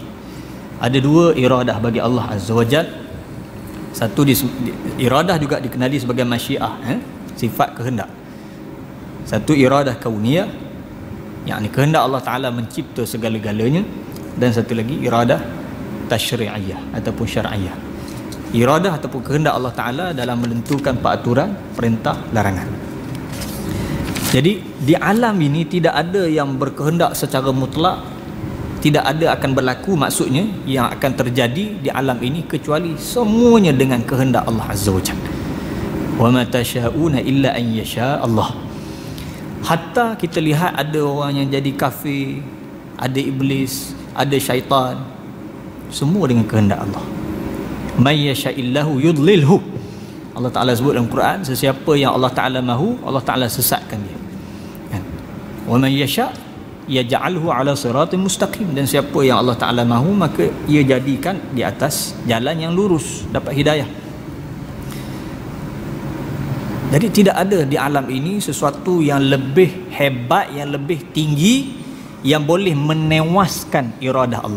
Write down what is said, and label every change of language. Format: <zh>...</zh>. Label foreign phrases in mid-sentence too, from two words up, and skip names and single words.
<ms>Ada dua iradah bagi Allah</ms> <ar>عز وجل.</ar> <ms>Satu iradah juga dikenali sebagai masyiah, sifat kehendak. Satu iradah kauniyah, yakni kehendak Allah Ta'ala mencipta segala-galanya. Dan satu lagi iradah tashri'iyah ataupun syar'iyah, iradah ataupun kehendak Allah Ta'ala dalam menentukan peraturan, perintah, larangan. Jadi di alam ini tidak ada yang berkehendak secara mutlak, tidak ada akan berlaku, maksudnya yang akan terjadi di alam ini kecuali semuanya dengan kehendak Allah</ms> <ar>عز وجل. وما تشاؤون إلا أن يشاء الله.</ar> <ms>Hatta kita lihat ada orang yang jadi kafir, ada iblis, ada syaitan, semua dengan kehendak Allah.</ms> <ar>من يشإ الله يضلله,</ar> <ms>Allah Ta'ala sebut dalam Quran, sesiapa yang Allah Ta'ala mahu, Allah Ta'ala sesatkan dia. Kan?</ms> <ar>ومن يشأ يجعله على صراط مستقيم,</ar> <ms>dan siapa yang Allah Ta'ala mahu maka ia jadikan di atas jalan yang lurus, dapat hidayah. Jadi tidak ada di alam ini sesuatu yang lebih hebat, yang lebih tinggi, yang boleh menewaskan iradah Allah.</ms>